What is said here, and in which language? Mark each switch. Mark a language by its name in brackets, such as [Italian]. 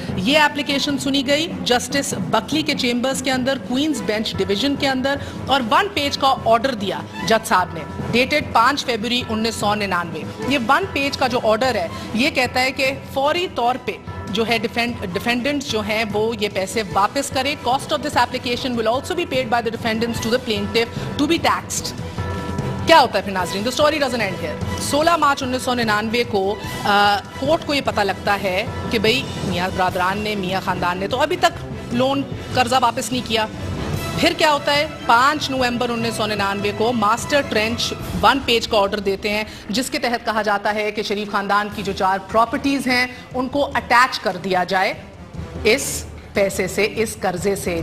[Urdu] یہ اپلیکیشن سنی گئی جسٹس بکلی کے چیمبرز کے اندر, کوئنز بینچ ڈویژن کے اندر, اور 1 پیج کا آرڈر دیا جج صاحب نے, ڈیٹڈ 5 فیبروری 1999. یہ 1 پیج کا جو آرڈر ہے یہ کہتا ہے کہ فوری طور پہ جو ہے ڈیفینڈنٹس جو ہیں وہ یہ پیسے واپس کرے. [English] Cost of this application will also be paid by the defendants to the plaintiff to be taxed. [Urdu] کیا ہوتا ہے پھر ناظرین, [English] The story doesn't end here. [Urdu] 16 March 1999 کو کورٹ کو یہ پتہ لگتا ہے کہ بھئی میاں برادران نے, میاں خاندان نے تو ابھی تک لون قرضہ واپس نہیں کیا. پھر کیا ہوتا ہے, 5 نومبر 1999 کو ماسٹر ٹرینچ 1 پیج کا آرڈر دیتے ہیں جس کے تحت کہا جاتا ہے کہ شریف خاندان کی جو 4 پراپرٹیز ہیں ان کو اٹیچ کر دیا جائے اس پیسے سے, اس قرضے سے.